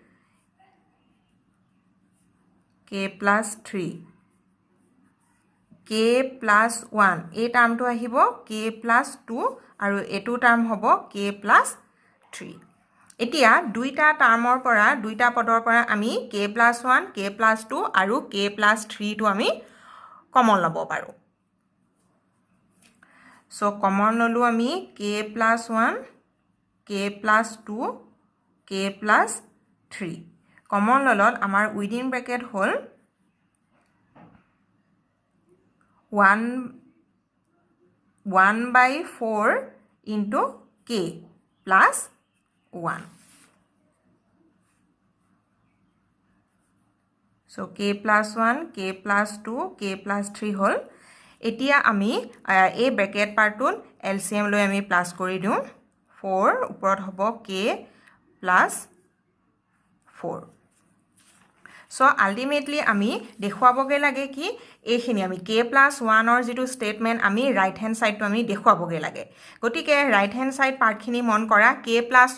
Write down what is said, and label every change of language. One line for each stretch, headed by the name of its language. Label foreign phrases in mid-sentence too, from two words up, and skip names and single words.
Assamese: k plus 3 k plus 1 এই টাৰ্মটো আহিব k plus 2 আৰু এটো টাৰ্ম হ'ব k plus 3 এতিয়া দুইটা টাৰ্মৰ পৰা দুইটা পদৰ পৰা আমি k plus 1 k plus 2 আৰু k plus 3 টো আমি কমন লব পাৰো সো কমন ললো আমি k plus 1 k plus 2 k plus 3 কমন ললত আমাৰ
English: within bracket
Assamese: হ'ল 1/4 into k plus 1 so k plus 1 k plus 2 k plus 3 হল এতিয়া আমি এই
English: bracket partটোত
Assamese: এলসিএম লৈ আমি প্লাস কৰি দিও 4 ওপৰত হ'ব k plus 4
English: so ultimately
Assamese: আমি দেখুৱাবগে লাগে কি এইখিনি আমি k plus 1 ৰ যেটো স্টেটমেন্ট আমি
English: right hand sideটো
Assamese: আমি দেখুৱাবগে লাগে গতিকে
English: right hand side partখিনি
Assamese: মন কৰা k plus